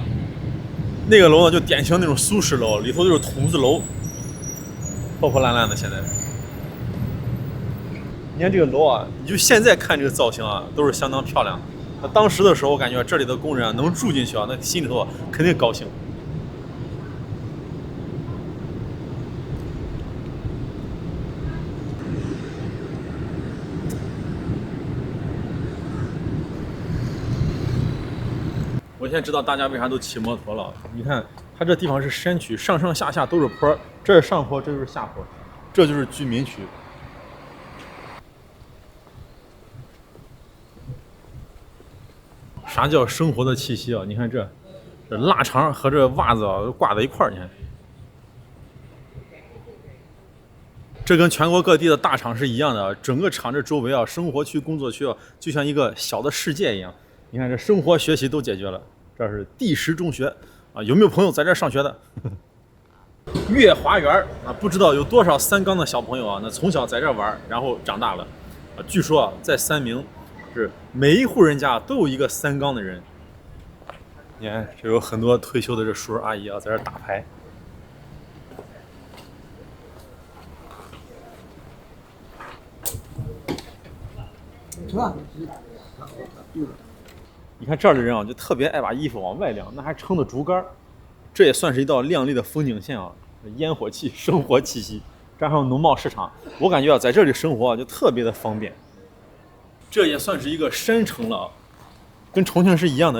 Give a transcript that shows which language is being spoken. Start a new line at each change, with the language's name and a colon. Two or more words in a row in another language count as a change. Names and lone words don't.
Chinese: 那個樓呢就典型那種蘇式樓，裡頭就是筒子樓，破破爛爛的。現在，你看這個樓啊，你就現在看這個造型啊，都是相當漂亮。那當時的時候，我感覺這裡的工人啊能住進去啊，那心裡頭肯定高興。我现在知道大家為啥都騎摩托了。你看，它這地方是山區，上上下下都是坡，這是上坡，這就是下坡，這就是居民區。啥叫生活的氣息啊？你看這臘腸和這襪子啊都掛在一塊兒，你看，這跟全國各地的大廠是一樣的，整個廠這周圍啊，生活區、工作區啊，就像一個小的世界一樣。你看這生活、學習都解決了。這是第10中學啊，有沒有朋友在這上學的？月華園啊，不知道有多少三缸的小朋友啊，那從小在這玩，然後長大了啊。據說啊，在三明。是每一戶人家都有一個三缸的人。你看，這有很多退休的這叔叔阿姨啊，在這打牌。你看這兒的人啊，就特別愛把衣服往外晾，那還撐着竹竿，這也算是一道亮麗的風景線啊。煙火氣、生活氣息，加上農貿市場，我感覺啊，在這裡生活啊，就特別的方便。這也算是一個山城了啊，跟重慶是一樣的。